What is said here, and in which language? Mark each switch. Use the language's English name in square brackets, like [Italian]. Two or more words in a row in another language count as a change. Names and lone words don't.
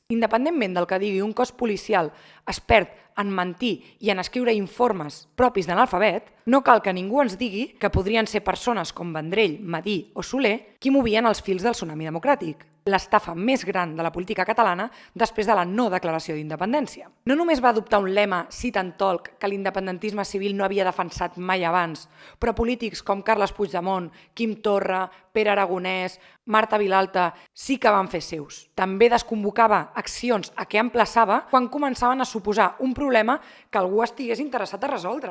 [Catalan] Independentment del que digui un cos policial expert en mentir i en escriure informes propis d'analfabet, no cal que ningú ens digui que podrien ser persones com Vendrell, Madí o Soler qui movien els fils del tsunami democràtic, l'estafa més gran de la política catalana després de la no declaració d'independència. No només va adoptar un lema [English] sit and talk [Catalan] que l'independentisme civil no havia defensat mai abans, però polítics com Carles Puigdemont, Quim Torra, Pere Aragonès, Marta Vilalta sí que van fer seus. També desconvocava accions a què emplaçava quan començaven a suposar un problema que algú estigués interessat a resoldre.